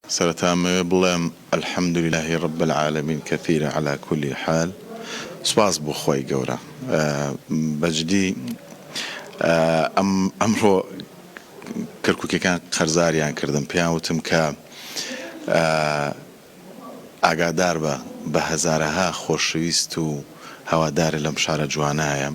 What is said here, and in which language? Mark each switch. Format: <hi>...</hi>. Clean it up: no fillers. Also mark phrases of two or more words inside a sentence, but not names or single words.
<ckb>سرتام بڵێم</ckb> <ar>الحمد لله رب العالمين كثيرا على كل حال.</ar> <ckb>سپاس بۆ خۆی گەورە بەجددی ئەمڕۆ کەرکووکەکان قەرزاریان کردم پێیان وتم کە ئاگادار بە هەزارەها خۆشەویست و هەوادارە لەم شارە جوانایە.</ckb>